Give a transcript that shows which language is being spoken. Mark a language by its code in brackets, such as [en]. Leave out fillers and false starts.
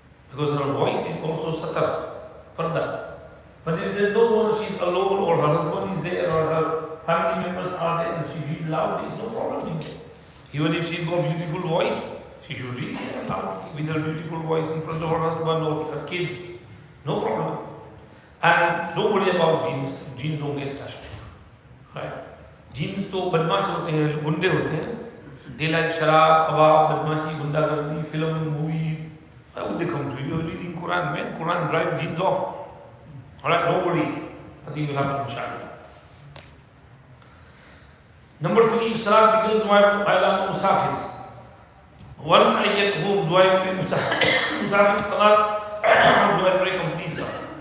[en] Because her voice is also satar, parda. But if there is no one, she's alone, or her husband is there, or her family members are there, and she reads loudly, it's no problem. Even if she's got a beautiful voice, she should read loudly with her beautiful voice in front of her husband or her kids. No problem. And don't worry about jinns. Jinns don't get touched. Right? [hi] Jinns तो बदमाश होते हैं, गुंडे होते हैं. [en] They like [hi] शराब, कबाब, बदमाशी, गुंडागर्दी, [en] film, movies. Why would they come to you? You're reading Quran, man. Quran drives jinns off. Alright, don't worry. Nothing will happen, inshallah. Number 3, Salat begins while I'm Musafirs. Once I get home, do I pray Musafir Salat or do I pray complete Salat?